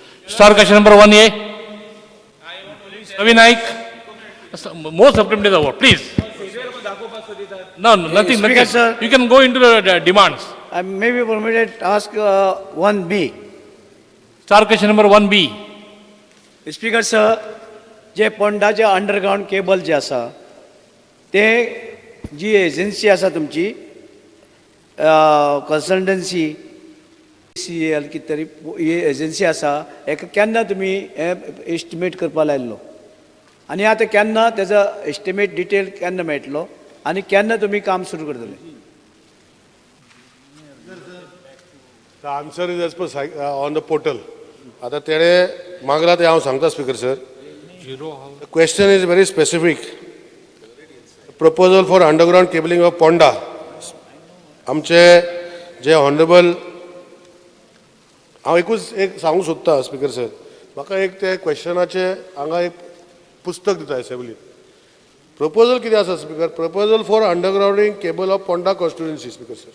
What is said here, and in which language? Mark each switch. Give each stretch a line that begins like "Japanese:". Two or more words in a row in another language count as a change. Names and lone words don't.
English: Star question number 1A. Ravi Naik. Most supplementary award, please. No, nothing. Speaker, nothing. sir. You can go into the demands. I may be permitted to ask 1B. Star question number 1B.
Konkani: स्पीकर सर जे पोंडाचे
English: underground cable
Konkani: जे आसा ते जी एजन्सी आसा तुमची कन्सल्टन्सी CL कितें तरी ही एजन्सी आसा हेका केन्ना तुमी एस्टिमेट करपा लायल्लो आनी आतां केन्ना तेजो एस्टिमेट डिटेल केन्ना मेळटलो आनी केन्ना तुमी काम सुरू करतले?
English: The answer is as per on the portal.
Konkani: आता तेणे मागला ते हांव सांगता स्पीकर सर.
English: The question is very specific. Proposal for underground cabling of Ponda.
Konkani: आमचे जे ऑनरेबल हांव एक सांगूंक सोदता स्पीकर सर. म्हाका एक ते क्वेश्चनाचे हांगा एक पुस्तक दिता असेंब्लीत.
English: प्रपोजल
Konkani: कितें आसा
English: स्पीकर? proposal for undergrounding cable of Ponda constituency speaker sir.